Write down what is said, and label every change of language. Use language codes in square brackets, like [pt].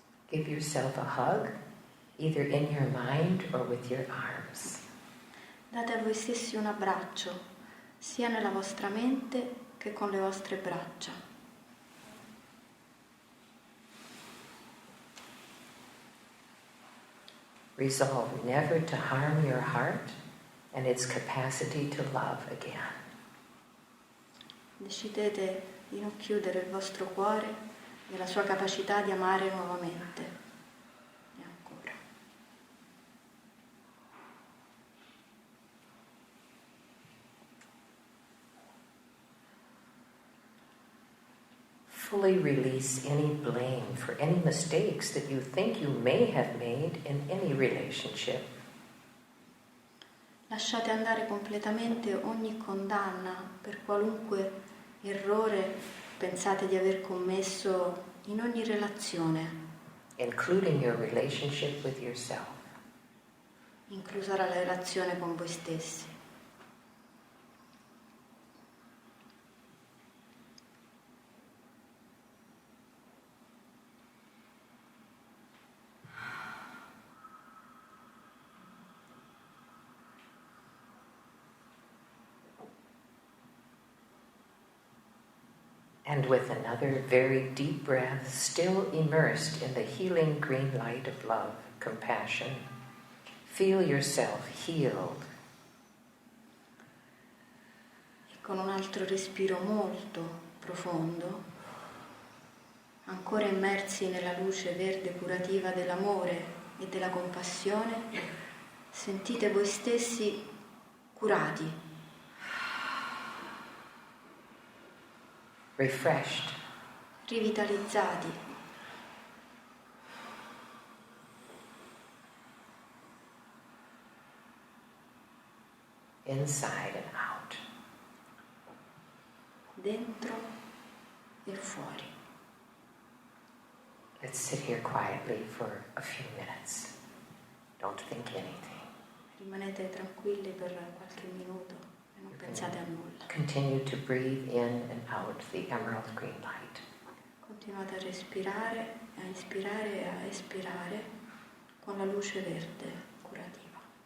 [en] Give yourself a hug, either in your mind or with your arms. [it] Date a voi stessi un abbraccio, sia nella vostra mente che con le vostre braccia. [en] Resolve never to harm your heart and its capacity to love again. [it] Decidete di non chiudere il vostro cuore e la sua capacità di amare nuovamente. E ancora. [en] Fully release any blame for any mistakes that you think you may have made in any relationship. [it] Lasciate andare completamente ogni condanna per qualunque errore pensate di aver commesso in ogni relazione, [en] including your relationship with yourself. [it] inclusa la relazione con voi stessi. [en] And with another very deep breath, still immersed in the healing green light of love, compassion, feel yourself healed. [it] E con un altro respiro molto profondo, ancora immersi nella luce verde curativa dell'amore e della compassione, sentite voi stessi curati, [en] refreshed, [it] rivitalizzati, [en] inside and out. [it] dentro e fuori. [en] Let's sit here quietly for a few minutes. Don't think anything. [it] Rimanete tranquilli per qualche minuto e non pensate a nulla. [en] Continue to breathe in and out the emerald green light. [it] Continuate a respirare, a inspirare e a espirare con la luce verde curativa.